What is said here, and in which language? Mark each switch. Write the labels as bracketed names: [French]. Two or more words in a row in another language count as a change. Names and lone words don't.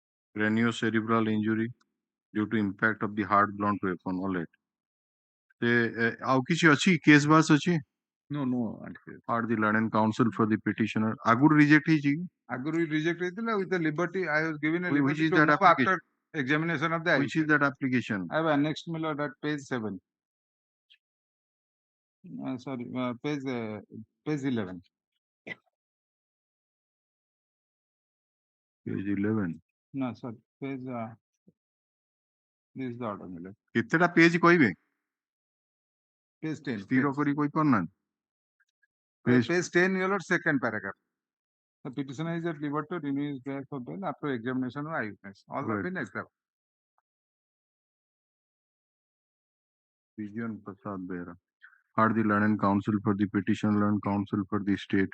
[English] Craniocerebral injury due to impact of the hard blunt weapon. All right. [Odia] ଆଉ କିଛି ଅଛି କେସ୍ ବାସ୍ ଅଛି? [English] No, no. Are the learned counsel for the petitioner [Odia] ଆଗରୁ ରିଜେକ୍ଟ ହେଇଛି କି? ଆଗରୁ reject ହେଇଥିଲା [English] with the liberty. I was given a Which liberty is to that move application? after examination of the Which is that application? I have annexed me Lord at page 7. Sorry, page 11. Page 11. No, sorry, page. This is the order, my lord. [Odia] କେତେଟା ପେଜ କହିବେ? [English] Page 10. [Odia] ସ୍ଥିର କରି କହି ପାରୁନାହାନ୍ତି? [English] Page 10, your lord, second paragraph. The petitioner is at liberty to renew his bail for bail after examination of eyewitness. All have been accepted. Vijayan Prasad Behra. Are the learned counsel for the petitioner, learned counsel for the state?